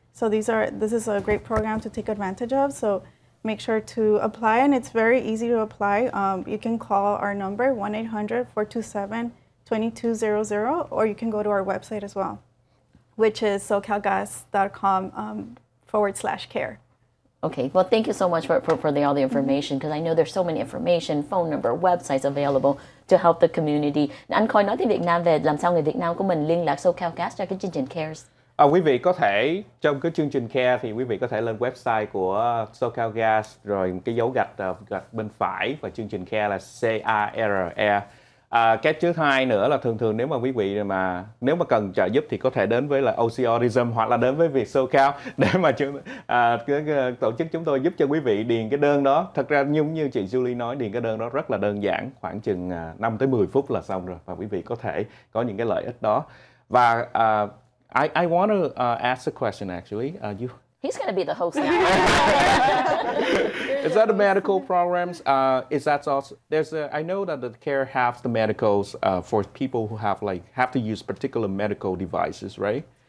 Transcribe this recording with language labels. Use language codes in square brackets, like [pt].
[en] So this is a great program to take advantage of. So make sure to apply, and it's very easy to apply. You can call our number, 1-800-427-2200, or you can go to our website as well, which is socalgas.com/care. Okay, well, thank you so much for all the information, because I know there's so many information, phone number, websites available to help the community. [vi] Anh Khôi nói tiếng Việt Nam về làm sao người Việt Nam của mình liên lạc SoCal Gas cho cái chương trình CARES. Quý vị có thể trong cái chương trình Care thì quý vị có thể lên website của SoCal Gas, rồi cái dấu gạch bên phải và chương trình Care là CARE. Cái thứ hai nữa là thường nếu mà quý vị nếu mà cần trợ giúp thì có thể đến với là OC Autism hoặc là đến với việc SoCal để mà tổ chức chúng tôi giúp cho quý vị điền cái đơn đó. Thật ra như chị Julie nói, điền cái đơn đó rất là đơn giản, khoảng chừng 5 tới 10 phút là xong rồi và quý vị có thể có những cái lợi ích đó. [en] Và I want to ask a question actually. He's going to be the host now. Is that the medical programs? Is that also I know that the Care have the medicals for people who have to use particular medical devices, right?